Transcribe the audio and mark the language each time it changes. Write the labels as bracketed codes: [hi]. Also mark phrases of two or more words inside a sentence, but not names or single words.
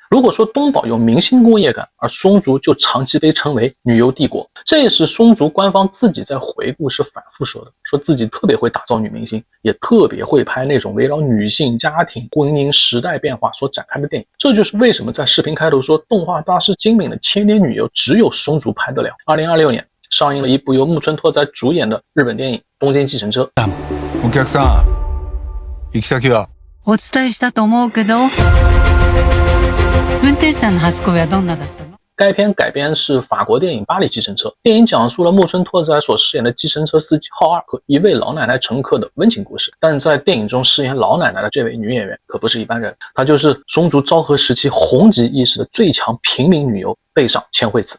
[zh] 果说东宝有明星工业感，而松竹就长期被称为女优帝国，这也是松竹官方自己在回顾时反复说的，说自己特别会打造女明星，也特别会拍那种围绕女性、家庭、婚姻、时代变化所展开的电影。这就是为什么在视频开头说动画大师精明的千年女优只有松竹拍得了。2026年上映了一部由木村拓哉主演的日本电影《东京计程车》。 [ja] お客さん、行き先は？お伝えしたと思うけど、運転手さんの初恋はどんなだったの？ [zh] 该片改编是法国电影《巴黎计程车》，电影讲述了木村拓哉所饰演的计程车司机浩二和一位老奶奶乘客的温情故事。但在电影中饰演老奶奶的这位女演员可不是一般人，她就是松竹昭和时期红极一时的最强平民女优倍赏千惠子。